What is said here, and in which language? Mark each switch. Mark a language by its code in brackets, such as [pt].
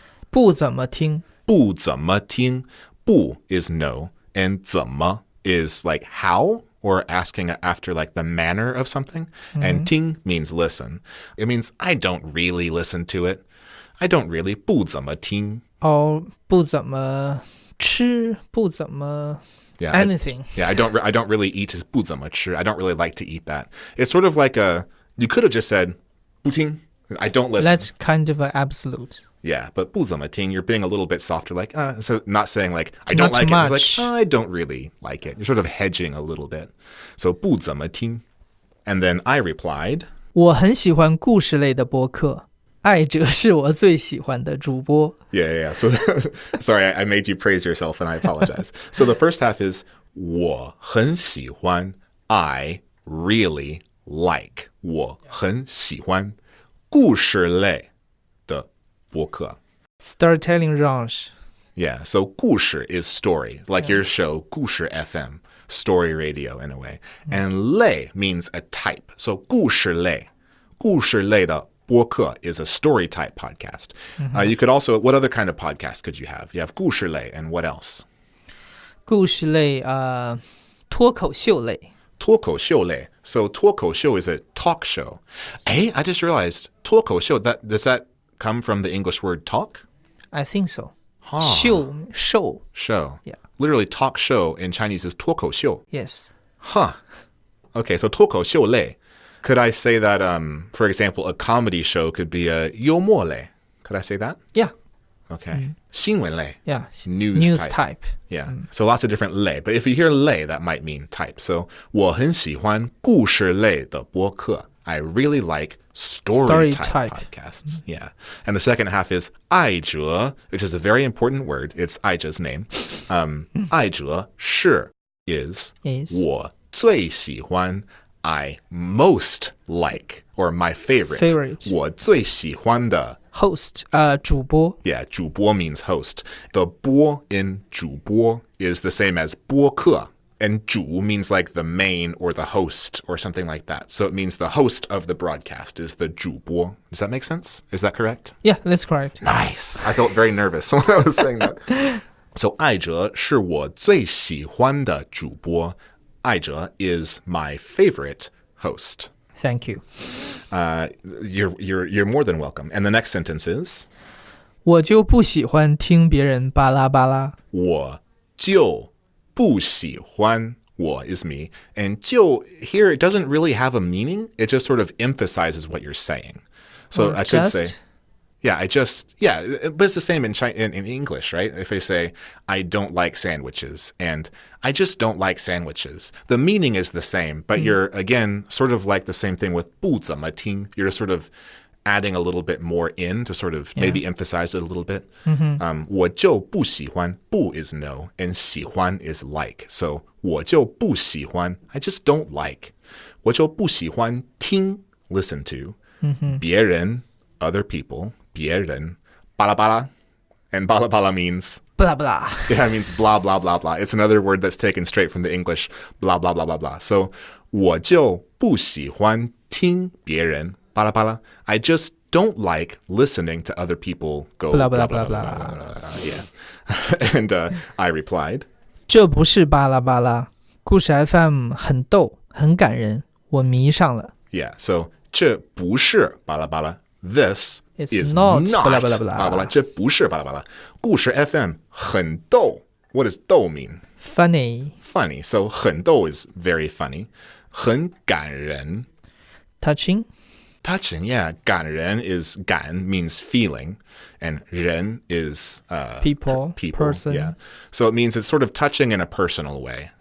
[zh] 不怎么听。不怎么听. [en] 不 is no, and 怎么 is like how, or asking after like the manner of something. And 听 means listen. It means I don't really listen to it. I don't really [zh] 不怎么听. [en] Or [zh] 不怎么吃，不怎么 [en] anything. I don't really eat [zh] 不怎么吃. [en] I don't really like to eat that. It's sort of like you could have just said 不听. I don't listen. That's kind of an absolute. Yeah, but [zh] 不怎么听, [en] you're being a little bit softer, like, so not saying like, I don't not like too it. Much. It's like, I don't really like it. You're sort of hedging a little bit. So [zh] 不怎么听. [en] And then I replied, [zh] 我很喜欢故事类的播客，爱哲是我最喜欢的主播。 [en] Yeah. So, sorry, I made you praise yourself and I apologize. So the first half is [zh] 我很喜欢, [en] I really like. [zh] 我很喜欢故事类的播客. [en] Storytelling genre. Yeah, so 故事 is story, like your show, 故事 FM, story radio in a way. And 类 means a type. So [zh] 故事类的播客 [en] is a story type podcast. You could also, what other kind of podcast could you have? You have 故事类 and what else? [zh] 故事类，脱口秀类。脱口秀类. [en] So 脱口秀 is a talk show. Hey, I just realized 脱口秀, does that come from the English word talk? I think so. Huh. Show. Show. Yeah. Literally talk show in Chinese is 脱口秀. Yes. Huh. Okay, so 脱口秀类. Could I say that, for example, a comedy show could be a 幽默类? Could I say that? Yeah. Okay. 新闻类. Yeah. News type. Yeah. So lots of different 类. But if you hear 类, that might mean type. [zh] So 我很喜欢故事类的播客. [en] I really like story type podcasts. Yeah. And the second half is 爱哲, which is a very important word. It's Aize's name. 爱哲是 is [zh] 我最喜欢 [en] I most like or my favorite. [zh] 我最喜欢的 [en] host, 主播. Yeah, 主播 means host. The 播 in 主播 is the same as 播客. And 主 means like the main or the host or something like that. So it means the host of the broadcast is the 主播. Does that make sense? Is that correct? Yeah, that's correct. Nice. I felt very nervous when I was saying that. [zh] So 爱哲是我最喜欢的主播. [en] 爱哲 is my favorite host. Thank you. You're more than welcome. And the next sentence is [zh] 我就不喜欢听别人巴拉巴拉。我就不喜欢 我 [en] is me. And 就 here, it doesn't really have a meaning. It just sort of emphasizes what you're saying. So I could say, but it's the same in English, right? If I say, I don't like sandwiches, and I just don't like sandwiches, the meaning is the same, but you're, again, sort of like the same thing with 不怎么听. You're sort of adding a little bit more in to sort of maybe emphasize it a little bit. [zh] 我就不喜欢, [en] 不 is no, and 喜欢 is like. So [zh] 我就不喜欢, [en] I just don't like. [zh] 我就不喜欢听, [en] listen to. 别人, other people. [zh] 别人, 巴拉巴拉. [en] And 巴拉巴拉 means blah blah. Yeah, it means blah, blah, blah, blah. It's another word that's taken straight from the English, blah, blah, blah, blah, blah. So 我就不喜欢听别人巴拉巴拉. I just don't like listening to other people go blah blah, blah blah, blah blah, blah. blah, blah. Yeah. And I replied, [zh] 这不是巴拉巴拉，故事 FM 很逗，很感人，我迷上了。 [en] Yeah, so [zh] 这不是巴拉巴拉. [en] This is not not [zh] 巴拉巴拉巴拉。巴拉巴拉，这不是巴拉巴拉。 [en] 故事 FM [zh] 很逗. [en] What does 逗 mean? Funny. Funny. So [zh] 很逗 [en] is very funny. [zh] 很感人. [en] Touching. Touching, yeah. 感人 is 感 means feeling, and 人 is people, person. Yeah. So it means it's sort of touching in a personal way.